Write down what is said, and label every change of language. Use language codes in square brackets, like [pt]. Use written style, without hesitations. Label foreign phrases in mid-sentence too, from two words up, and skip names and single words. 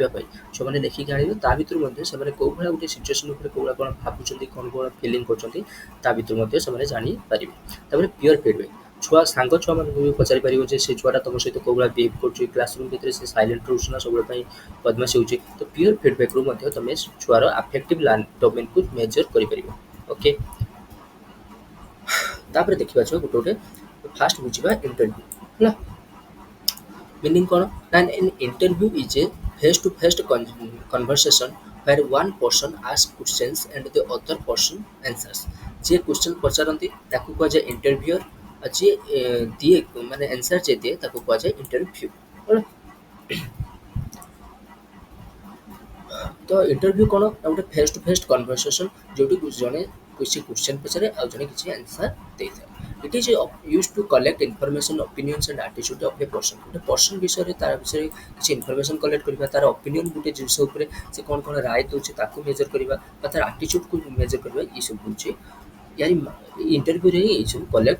[or] ପାଇଁ ଛୁଆମାନେ ଲେଖିକି ଆଣିବେ ତା ଭିତରୁ ମଧ୍ୟ ସେମାନେ କେଉଁ ଭଳିଆ ଗୋଟେ ସିଚୁଏସନ୍ ଉପରେ କେଉଁଭଳିଆ କ'ଣ ଭାବୁଛନ୍ତି କ'ଣ କ'ଣ ଫିଲିଂ କରୁଛନ୍ତି ତା ଭିତରୁ ମଧ୍ୟ ସେମାନେ ଜାଣିପାରିବେ ତାପରେ [en] peer feedback [or] ଛୁଆ ସାଙ୍ଗ ଛୁଆମାନଙ୍କୁ ବି ପଚାରିପାରିବ ଯେ ସେ ଛୁଆଟା ତୁମ ସହିତ କେଉଁ ଭଳିଆ ବିହେଭ୍ କରୁଛି କ୍ଲାସରୁମ୍ ଭିତରେ ସେ ସାଇଲେଣ୍ଟ ରହୁଛି ନା ସବୁବେଳେ ପାଇଁ ବଦମାସି ହେଉଛି ତ [en] peer feedbackରୁ [or] ମଧ୍ୟ ତୁମେ ଛୁଆର [en] affective domainକୁ [or] ମେଜର୍ କରିପାରିବ ଓକେ ତାପରେ ଦେଖିବା ଛୁଆ ଗୋଟେ ଗୋଟେ ଫାଷ୍ଟ ବୁଝିବା ଇଣ୍ଟରଭ୍ୟୁ ହେଲା ମିନିଂ କ'ଣ ନା [en] an interview is a face to face conversation where one person asks questions and the other person answers [or] ଯିଏ କ୍ୱେଶ୍ଚନ୍ ପଚାରନ୍ତି ତାକୁ କୁହାଯାଏ ଇଣ୍ଟରଭ୍ୟୁଅର୍ ଆଉ ଯିଏ ଦିଏ ମାନେ ଆନ୍ସର୍ ଯିଏ ଦିଏ ତାକୁ କୁହାଯାଏ ଇଣ୍ଟରଭ୍ୟୁ ହେଲା ତ ଇଣ୍ଟରଭ୍ୟୁ କ'ଣ ନା ଗୋଟେ [en] face to face conversation [or] ଯେଉଁଠି ଜଣେ କିଛି କ୍ୱେଶ୍ଚନ୍ ପଚାରେ ଆଉ ଜଣେ କିଛି ଆନ୍ସର୍ ଦେଇଥାଏ [en] it is use to collect information opinions and attitude of a person [or] ଗୋଟେ ପର୍ସନ୍ ବିଷୟରେ ତାର ବିଷୟରେ କିଛି ଇନଫର୍ମେସନ୍ କଲେକ୍ଟ କରିବା ତାର ଓପିନିଅନ୍ ଗୋଟେ ଜିନିଷ ଉପରେ ସେ କ'ଣ କ'ଣ ରାୟ ଦେଉଛି ତାକୁ ମେଜର୍ କରିବା ବା ତାର ଆଟିଚ୍ୟୁଡ୍କୁ ମେଜର୍ କରିବା ଏସବୁ ହେଉଛି [hi] यार इंटरव्यू [or] ହିଁ ଏଇସବୁ କଲେକ୍ଟ